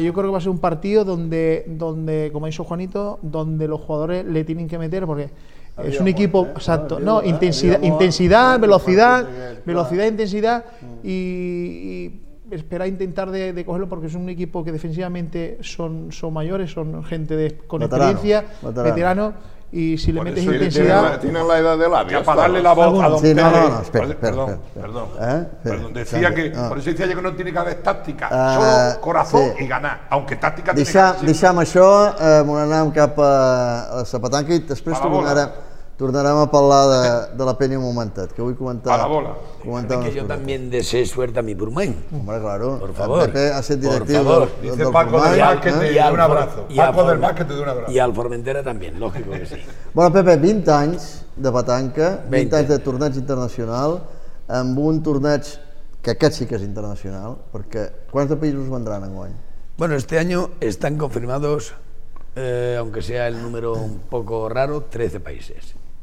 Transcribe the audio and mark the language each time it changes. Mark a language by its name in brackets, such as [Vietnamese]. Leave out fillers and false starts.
[Spanish] Yo creo que va a ser un partido donde, como ha dicho Juanito, donde los jugadores le tienen que meter, porque es un equipo, exacto, no, intensidad, velocidad, intensidad, y espera intentar de cogerlo, porque es un equipo que defensivamente son mayores, son gente con experiencia, veterano. Y si le metes intensidad... Tienen la edad de labios. Ya para darle la voz a don Pérez. Perdón. Decía que... Por eso decía yo que no tiene que haber táctica. Solo corazón y ganar. Aunque táctica tiene que ser... [Catalan] Deixem això, anem cap a la Zapatanca i després tornarem a parlar de la penya un momentet, que vull comentar... A la bola. Que jo també he de ser [Spanish] suerte a mi [Catalan] Portmany. [Spanish] Hombre, claro. Por favor. Pepe ha sido directivo del Dice Paco del Mar que te doy un abrazo. Paco del Mar que te doy un abrazo. [Catalan] I al Formentera també, lògico que sí. Bueno, Pepe, 20 anys de Petanca, 20 anys de torneig internacional, amb un torneig que aquest sí que és internacional, perquè quants de països vendran en guany? [Spanish] Bueno, este año están confirmados, aunque sea el número un poco raro, 13 países.